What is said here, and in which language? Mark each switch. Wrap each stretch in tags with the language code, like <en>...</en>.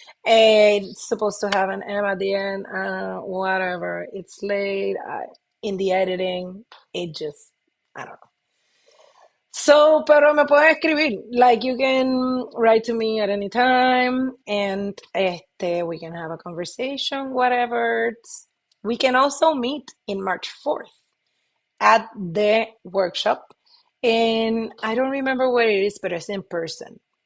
<en>It's supposed to have an M at the end. Whatever. It's late. In the editing, it just, I don't know.</en> <es>So, pero me pueden escribir.</es> <en>Like, you can write to me at any time, and we can have a conversation, whatever. We can also meet in March 4th at the workshop. And I don't remember where it is, but it's in person.</en>